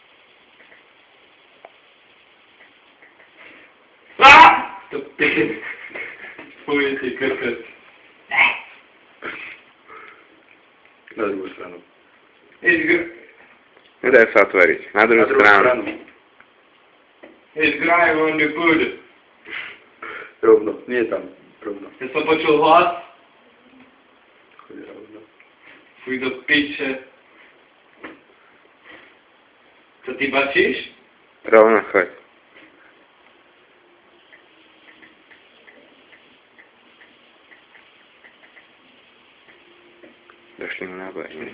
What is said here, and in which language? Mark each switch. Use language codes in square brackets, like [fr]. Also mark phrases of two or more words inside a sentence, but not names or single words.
[sk] To piče. Fuj ty krkec. Na druhú stranu. Nedaj sa otvoriť. Na druhú stranu. [en] It's grime on the food. [sk] Rovno. Nie tam. Rovno. Ja som počul hlas. Choď rovno. Fuj do piče. Co ty bačíš? Rovno choď. Došli mu náboje, nie?